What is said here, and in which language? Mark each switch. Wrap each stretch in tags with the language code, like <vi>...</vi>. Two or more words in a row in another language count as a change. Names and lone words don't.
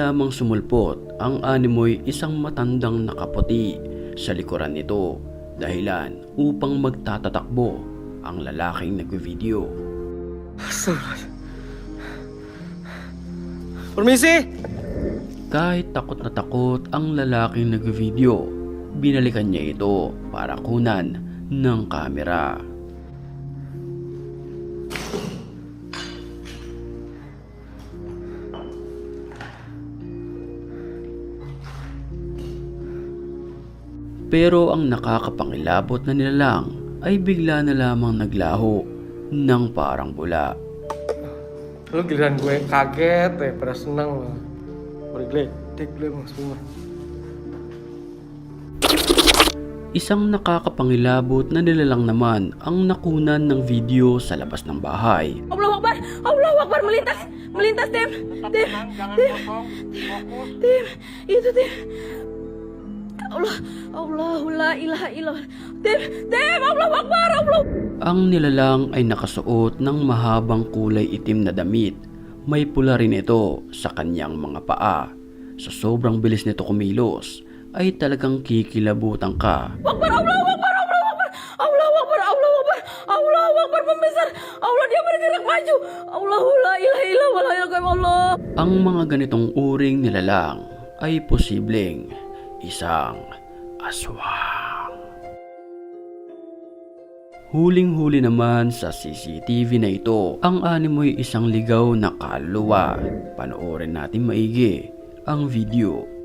<tl>lamang sumulpot ang animoy isang matandang nakaputi sa likuran nito, dahilan upang magtatatakbo ang lalaking nagvi-video.</tl> <ar>Astagfirullahaladzim.</ar> <id>Permisi!</id> <tl>Kahit takot na takot ang lalaking nagvi-video, binalikan niya ito para kunan ng kamera. Pero ang nakakapangilabot na nilalang ay bigla na lamang naglaho ng parang bula.</tl> <id>Lu giliran gue kaget pada senang lah. Bergledek lu semua.</id> <tl>Isang nakakapangilabot na nilalang naman ang nakunan ng video sa labas ng bahay.</tl> <ar>الله أكبر! الله أكبر!</ar> <id>Melintas! Melintas, Tim! Tim! Tim! Itu, Tim!</id> <ar>الله لا إله إلا الله. Tim! الله أكبر! الله!</ar> <tl>Ang nilalang ay nakasuot ng mahabang kulay itim na damit. May pula rin ito sa kanyang mga paa. Sa sobrang bilis nito kumilos, ay talagang kikilabutan ka.</tl> <ar>أكبر! الله أكبر! الله أكبر! الله أكبر! الله أكبر! الله أكبر pembesar!</ar> <id>Allah, dia bergerak maju!</id> <ar>الله لا إله إلا الله. Allah!</ar> <tl>Ang mga ganitong uring nilalang ay posibleng isang aswang. Huling-huli naman sa CCTV na ito, ang animoy isang ligaw na kaluluwa. Panoorin natin maigi ang video.</tl>